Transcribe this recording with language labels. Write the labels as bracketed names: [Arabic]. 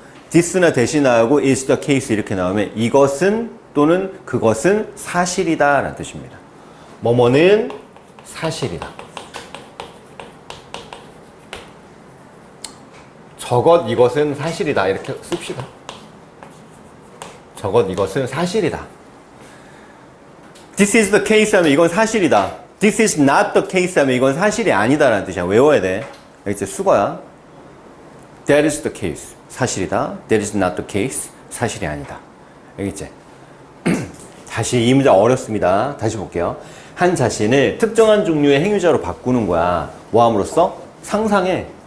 [Korean] 디스나 대시 나오고 is the case 이렇게 나오면 이것은 또는 그것은 사실이다 라는 뜻입니다. 뭐뭐는 사실이다. 저것 이것은 사실이다 이렇게 씁시다. 저것 이것은 사실이다. [English] This is the case [Korean] 하면 이건 사실이다. [English] This is not the case [Korean] 하면 이건 사실이 아니다 라는 뜻이야. 외워야 돼. 알겠지? 수거야. [English] That is the case. [Korean] 사실이다. [English] That is not the case. [Korean] 사실이 아니다. 알겠지? 다시 이 문제 어렵습니다. 다시 볼게요. 한 자신을 특정한 종류의 행위자로 바꾸는 거야. 뭐 함으로써? 상상해.